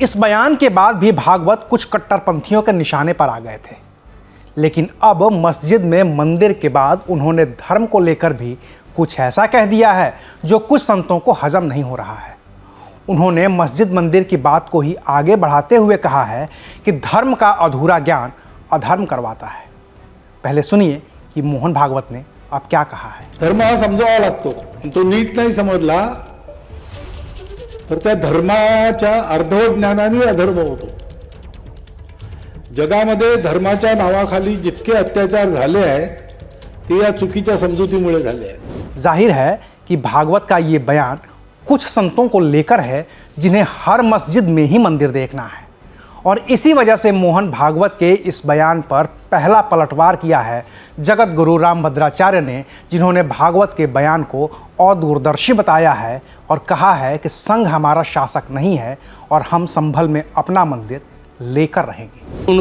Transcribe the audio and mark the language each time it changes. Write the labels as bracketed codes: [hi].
[hi] इस बयान के बाद भी भागवत कुछ कट्टरपंथियों के निशाने पर आ गए थे, लेकिन अब मस्जिद में मंदिर के बाद उन्होंने धर्म को लेकर भी कुछ ऐसा कह दिया है जो कुछ संतों को हजम नहीं हो रहा है। उन्होंने मस्जिद मंदिर की बात को ही आगे बढ़ाते हुए कहा है कि धर्म का अधूरा ज्ञान अधर्म करवाता है। पहले सुनिए कि मोहन भागवत ने अब क्या कहा है। [mr] धर्म हा समजावा लागतो, तो नीट नाही समजला तर त्या धर्माच्या अर्धवट ज्ञानाने अधर्म होतो। जगामध्ये धर्माच्या नावाखाली जितके अत्याचार झाले आहेत ते या चुकीच्या समजुतीमुळे झाले आहेत। [hi] जाहिर है कि भागवत का ये बयान कुछ संतों को लेकर है जिन्हें हर मस्जिद में ही मंदिर देखना है, और इसी वजह से मोहन भागवत के इस बयान पर पहला पलटवार किया है जगत गुरु रामभद्राचार्य ने, जिन्होंने भागवत के बयान को अदूरदर्शी बताया है और कहा है कि संघ हमारा शासक नहीं है और हम संभल में अपना मंदिर लेकर रहेंगे।